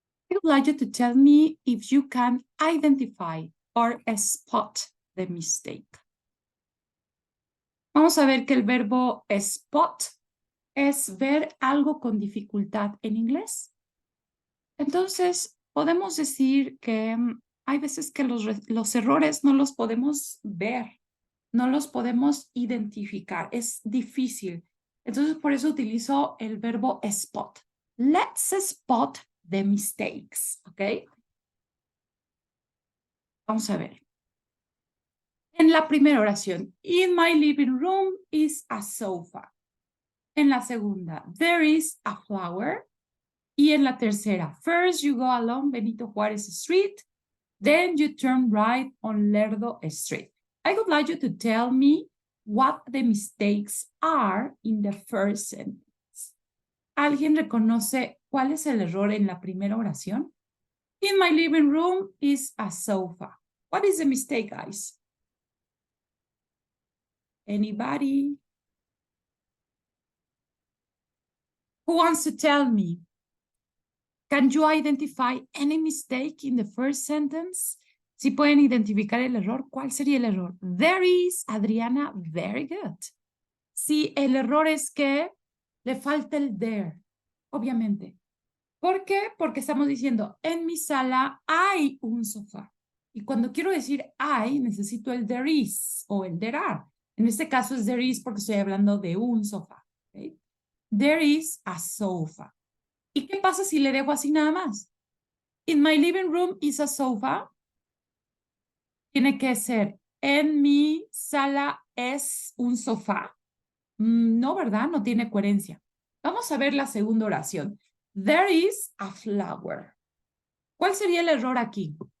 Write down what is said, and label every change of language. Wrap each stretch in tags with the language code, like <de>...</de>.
<en>I would like you to tell me if you can identify or spot the mistake.</en> <es>Vamos a ver que el verbo spot es ver algo con dificultad en inglés. Entonces, podemos decir que hay veces que los errores no los podemos ver, no los podemos identificar, es difícil. Entonces, por eso utilizo el verbo spot.</es> <en>Let's spot the mistakes, ¿ok?</en> <es>Vamos a ver. En la primera oración,</es> <en>in my living room is a sofa.</en> <es>En la segunda,</es> <en>there is a flower.</en> <es>Y en la tercera,</es> <en>first you go along Benito Juárez Street, then you turn right on Lerdo Street. I would like you to tell me what the mistakes are in the first sentence.</en> <es>¿Alguien reconoce cuál es el error en la primera oración?</es> <en>In my living room is a sofa. What is the mistake, guys? Anybody? Who wants to tell me? Can you identify any mistake in the first sentence?</en> <es>Si pueden identificar el error, ¿cuál sería el error?</es> <en>There is, Adriana, very good.</en> <es>Sí, el error es que le falta el there, obviamente. ¿Por qué? Porque estamos diciendo, en mi sala hay un sofá. Y cuando quiero decir hay, necesito el there is o el there are. En este caso es there is porque estoy hablando de un sofá. ¿Okay?</es> <en>There is a sofa.</en> <es>¿Y qué pasa si le dejo así nada más?</es> <en>In my living room is a sofa.</en> <es>Tiene que ser, en mi sala es un sofá. No, ¿verdad? No tiene coherencia. Vamos a ver la segunda oración.</es> <en>There is a flower.</en> <es>¿Cuál sería el error aquí?</es>